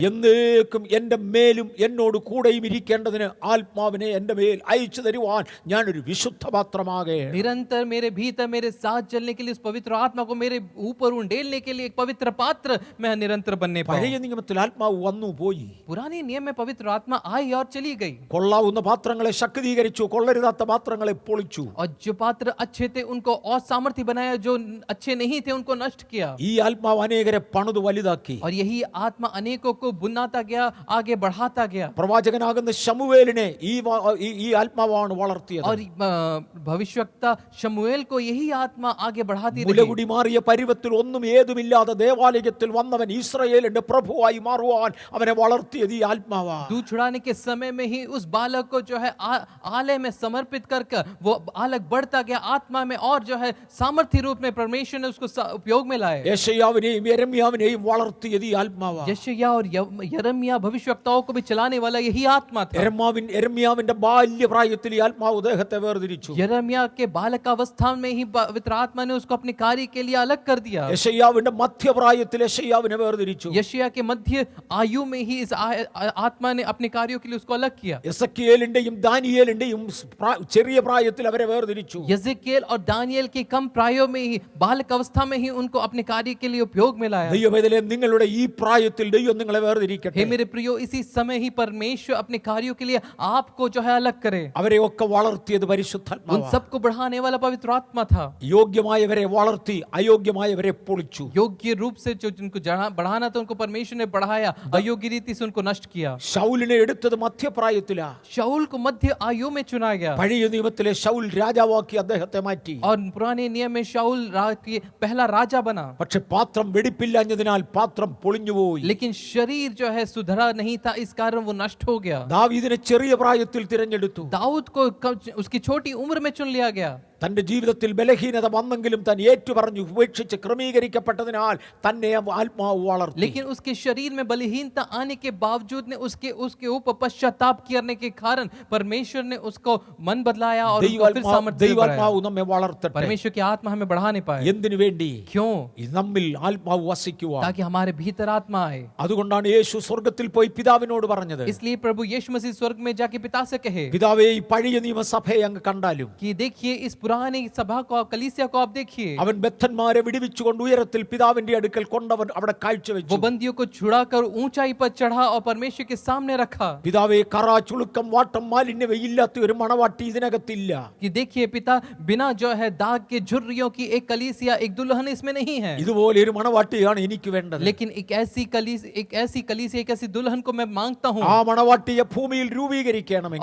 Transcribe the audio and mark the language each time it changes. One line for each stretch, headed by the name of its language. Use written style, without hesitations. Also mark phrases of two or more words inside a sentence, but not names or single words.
Malayalam: എന്നേക്കും എന്റെ മേലും എന്നോട് കൂടെയും ഇരിക്കേണ്ടതിന് ആത്മാവിനെ എന്റെ മേൽ അയച്ചു തരുവാൻ ഞാനൊരു വിശുദ്ധ പാത്രമാകേ.
Hindi: निरंतर मेरे भीतर मेरे साथ चलने के लिए उस पवित्र आत्मा को मेरे ऊपर उंडेलने के लिए एक पवित्र पात्र मैं निरंतर बनने
Malayalam: പഴയ
Hindi: पाऊं।
Malayalam: നിയമത്തിൽ ആത്മാവ് വന്നു പോയി.
Hindi: पुराने नियम में पवित्र आत्मा आई और चली गई,
Malayalam: കൊള്ളാവുന്ന പാത്രങ്ങളെ ശക്തീകരിച്ചു, കൊള്ളരുതാത്ത പാത്രങ്ങളെ പൊളിച്ചു.
Hindi: और जो पात्र अच्छे थे उनको और सामर्थ्य बनाया, जो अच्छे नहीं थे उनको नष्ट किया।
Malayalam: ഈ ആത്മാവ് അനേകരെ പണിതു വലുതാക്കി.
Hindi: और यही आत्मा अनेकों को बुनाता गया, आगे बढ़ाता गया।
Malayalam: പ്രവാചകനാകുന്ന ശമൂവേലിനെ ഈ ആത്മാവാണ് വളർത്തിയത്.
Hindi: और भविष्यवक्ता शमूएल को यही आत्मा आगे बढ़ाती रही।
Malayalam: മുലകുടി മാറിയ പരുവത്തിൽ ഒന്നും ഏതുമില്ലാതെ ദേവാലയത്തിൽ വന്നവൻ ഇസ്രായേലിന്റെ പ്രഭുവായി മാറുവാൻ അവനെ വളർത്തിയത് ഈ ആത്മാവാ.
Hindi: दूध छुड़ाने के समय में ही उस बालक को जो है आलय में समर्पित करके वो बालक बढ़ता गया आत्मा में, और जो है सामर्थ्य रूप में परमेश्वर ने उसको उपयोग में लाए।
Malayalam: യെശയ്യാവിനെയും യെരമ്യാവിനെയും വളർത്തിയത് ഈ ആത്മാവാ.
Hindi: यशायाह और यिर्मयाह भविष्यवक्ताओं को भी चलाने वाला यही आत्मा था।
Malayalam: യെരമ്യാവിന്റെ ബാല്യപ്രായത്തിൽ ഈ ആത്മാവ് ദേഹത്തെ വേർതിരിച്ചു.
Hindi: यिर्मयाह के बालकावस्था में ही पवित्र आत्मा ने उसको अपने कार्य के लिए अलग कर दिया।
Malayalam: യെശയ്യാവിന്റെ മധ്യപ്രായത്തിൽ യെശയ്യാവിനെ വേർതിരിച്ചു.
Hindi: यशायाह के मध्य आयु में ही इस आत्मा ने अपने कार्यों के लिए उसको अलग किया।
Malayalam: എസക്കിയേലിന്റെയും ദാനിയേലിന്റെയും ചെറിയ പ്രായത്തിൽ അവരെ വേർതിരിച്ചു.
Hindi: यजेकिएल और दानियल के कम प्रायों में ही, बालक अवस्था में ही उनको अपने कार्य के लिए उपयोग में लाया।
Malayalam: ദൈവമേ, നിങ്ങളുടെ ഈ പ്രായത്തിൽ ദൈവം നിങ്ങളെ വേർതിരിക്കട്ടെ.
Hindi: हे मेरे प्रियो, इसी समय ही परमेश्वर अपने कार्यों के लिए आपको जो है अलग करे।
Malayalam: അവരെയൊക്കെ വളർത്തിയത്
Hindi: उन
Malayalam: പരിശുദ്ധാത്മാവാ.
Hindi: सबको बढ़ाने वाला पवित्र आत्मा था।
Malayalam: യോഗ്യമായവരെ വളർത്തി അയോഗ്യമായവരെ പൊളിച്ചു.
Hindi: योग्य रूप से जो जिनको बढ़ाना था उनको परमेश्वर ने बढ़ाया, अयोग्य रीति से उनको नष्ट किया।
Malayalam: ശൗലിനെ എടുത്തത് മധ്യപ്രായത്തിലാ.
Hindi: शाऊल को मध्य आयु में चुना गया,
Malayalam: പഴയ നിയമത്തിലെ ശൗൽ രാജാവാക്കി അദ്ദേഹത്തെ മാറ്റി.
Hindi: और पुराने नियम में शाऊल पहला राजा बना।
Malayalam: പക്ഷെ പാത്രം വെടിപ്പില്ലാഞ്ഞതിനാൽ പാത്രം പൊളിഞ്ഞുപോയി.
Hindi: लेकिन शरीर जो है सुधरा नहीं था, इस कारण वो नष्ट हो गया।
Malayalam: ദാവീദിനെ ചെറിയ പ്രായത്തിൽ തിരഞ്ഞെടുത്തു.
Hindi: दाऊद को उसकी छोटी उम्र में चुन लिया गया।
Malayalam: തന്റെ ജീവിതത്തിൽ ബലഹീനത വന്നെങ്കിലും താൻ ഏറ്റുപറഞ്ഞു ഉപേക്ഷിച്ച് ക്രമീകരിക്കപ്പെട്ടതിനാൽ തന്നെ ആത്മാവ് വളർത്തി.
Hindi: लेकिन उसके शरीर में बलहीनता आने के बावजूद ने उसके ऊपर पश्चाताप करने के कारण परमेश्वर ने उसको मन बदलाया और उसको फिर सामर्थ्य बढ़ाया।
Malayalam: ദൈവാത്മാവ് നമ്മെ വളർത്തട്ടെ.
Hindi: परमेश्वर की आत्मा हमें बढ़ाने पाए।
Malayalam: എന്തിനു വേണ്ടി?
Hindi: क्यों?
Malayalam: നമ്മിൽ ആത്മാവ് വസിക്കുവാൻ.
Hindi: ताकि हमारे भीतर आत्मा आए।
Malayalam: അതുകൊണ്ടാണ് യേശു സ്വർഗ്ഗത്തിൽ പോയി പിതാവിനോട് പറഞ്ഞത്,
Hindi: इसलिए प्रभु यीशु मसीह स्वर्ग में जाके पिता से कहे,
Malayalam: പിതാവേ, ഈ പഴയ നിയമസഭയെ അങ്ങ് കണ്ടാലും
Hindi: कि देखिए इस पुरानी सभा को, कलीसिया को आप देखिए।
Malayalam: അവൻ ബദ്ധന്മാരെ വിടുവിച്ചുകൊണ്ട് ഉയരത്തിൽ പിതാവിന്റെ അടുക്കൽ കൊണ്ടവൻ അവിടെ കാഴ്ചവെച്ചു.
Hindi: वो बंदियों को छुड़ाकर ऊंचाई पर चढ़ा और परमेश्वर के सामने रखा।
Malayalam: പിതാവേ, കറ ചുളുക്കം വാട്ടം മാലിന്യമില്ലാത്ത ഒരു മണവാട്ടി ഇതിനകത്തില്ല.
Hindi: कि देखिए पिता, बिना जो है दाग के झुर्रियों की एक कलीसिया, एक दुल्हन इसमें नहीं है।
Malayalam: ഇതുപോലെ ഒരു മണവാട്ടിയാണ് എനിക്ക് വേണ്ടത്.
Hindi: लेकिन एक ऐसी कलीसिया, एक ऐसी दुल्हन को मैं मांगता हूँ।
Malayalam: ആ മണവാട്ടിയെ ഭൂമിയിൽ രൂപീകരിക്കണമെങ്കിൽ